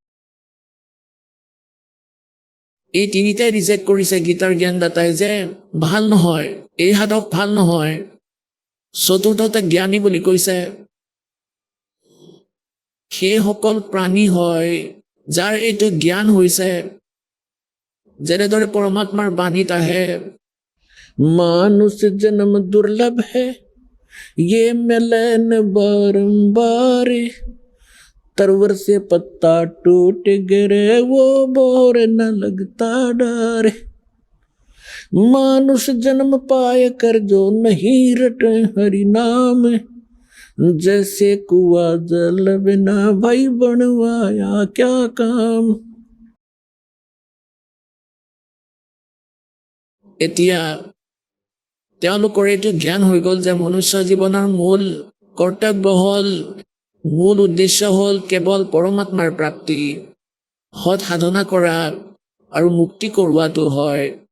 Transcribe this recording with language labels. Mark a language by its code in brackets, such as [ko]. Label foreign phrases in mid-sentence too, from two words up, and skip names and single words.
[as] এই তিনিটাই ৰিজেক্ট কৰিছে গীতাৰ জ্ঞানদাতাই যে ভাল নহয়, এই সাধক ভাল নহয়। চতুৰ্থতে জ্ঞানী বুলি কৈছে। সেইসকল প্ৰাণী হয় যাৰ এইটো জ্ঞান হৈছে, যেনেদৰে পৰমাত্মাৰ বাণীত আহে, [hi] मानुष जन्म दुर्लभ है, ये मिले न बारंबार। तरवर से पत्ता टूट गिरे, वो बोर न लगता डर। मानुष जन्म पाए कर जो नहीं रटे हरि नाम, जैसे कुआ जल बिना भाई बनवाया क्या काम। [as] এতিয়া তেওঁলোকৰ এইটো জ্ঞান হৈ গ'ল যে মনুষ্য জীৱনৰ মূল কৰ্তব্য হ'ল, মূল উদ্দেশ্য হ'ল কেৱল পৰমাত্মাৰ প্ৰাপ্তি, সৎ সাধনা কৰা আৰু মুক্তি কৰোৱাটো হয়।